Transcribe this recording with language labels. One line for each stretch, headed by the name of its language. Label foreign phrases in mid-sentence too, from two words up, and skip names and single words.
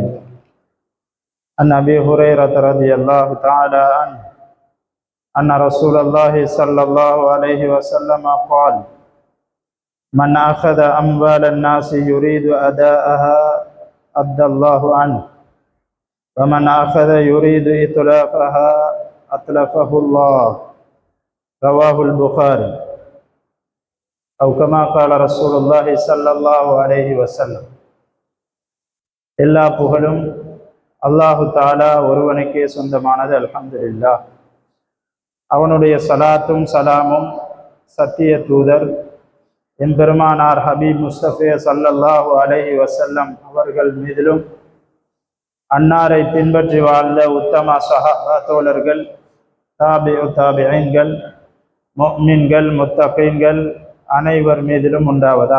Arabic: عن أبي هريرة رضي الله تعالى عنه أن رسول الله صلى الله عليه وسلم قال من أخذ أموال الناس يريد أداءها أدى الله عنه ومن أخذ يريد إتلافها أتلفه الله رواه البخاري أو كما قال رسول الله صلى الله عليه وسلم.
Tamil: எல்லா புகழும்
Arabic: الله تعالى
Tamil: ஒருவனுக்கே சொந்தமானது.
Arabic: الحمد لله.
Tamil: அவனுடைய சலாத்தும் சலாமும் சத்திய தூதர் எம்பெருமானார் ஹபீப் முஸ்தபே
Arabic: صلى الله عليه وسلم
Tamil: அவர்கள் மீதிலும் அன்னாரை பின்பற்றி வாழ்ந்த உத்தம சஹாபா தோழர்கள் தாபிஈன்கள் முஃமின்கள் முத்தகீன்கள் அனைவர் மீதிலும் உண்டாவதா.